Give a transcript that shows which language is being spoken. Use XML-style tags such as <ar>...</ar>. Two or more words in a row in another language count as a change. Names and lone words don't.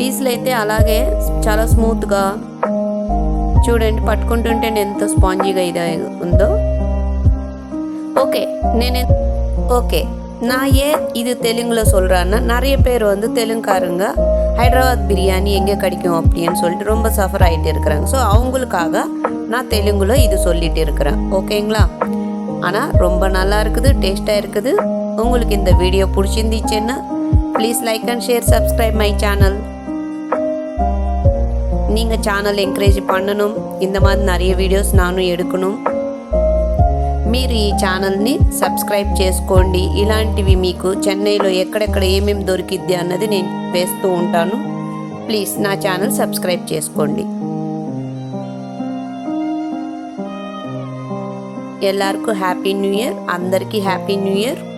<te>అయితే అలాగే చాలా స్మూత్గా చూడండి, పట్టుకుంటుంటే ఎంత స్పాంజీగా ఇది ఉందో.</te> <ta>ஓகே நான் ஏன் இது தெலுங்குல சொல்கிறேன்னா, நிறைய பேர் வந்து தெலுங்குக்காரங்க ஹைதராபாத் பிரியாணி எங்கே கிடைக்கும் அப்படின்னு சொல்லிட்டு ரொம்ப சஃபர் ஆகிட்டு இருக்கிறாங்க. ஸோ அவங்களுக்காக நான் தெலுங்குல இது சொல்லிட்டு இருக்கிறேன், ஓகேங்களா? ஆனால் ரொம்ப நல்லா இருக்குது, டேஸ்ட்டாக இருக்குது. உங்களுக்கு இந்த வீடியோ பிடிச்சிருந்துச்சுன்னா</ta> <en>please like and share, subscribe my channel.</en> <ta>நீங்கள்</ta> <en>channel encourage</en> <ta>பண்ணணும், இந்த மாதிரி நிறைய வீடியோஸ் நானு எடுக்குனு.</ta> <te>మీరు ఈ ఛానల్ని సబ్స్క్రైబ్ చేసుకోండి. ఇలాంటివి మీకు చెన్నైలో ఎక్కడెక్కడ ఏమేమి దొరికిద్ది అన్నది నేను వేస్తూ ఉంటాను. ప్లీజ్ నా ఛానల్ సబ్స్క్రైబ్ చేసుకోండి. ఎల్లరికూ</te> <en>happy new year,</en> <te>అందరికీ</te> <en>happy new year.</en>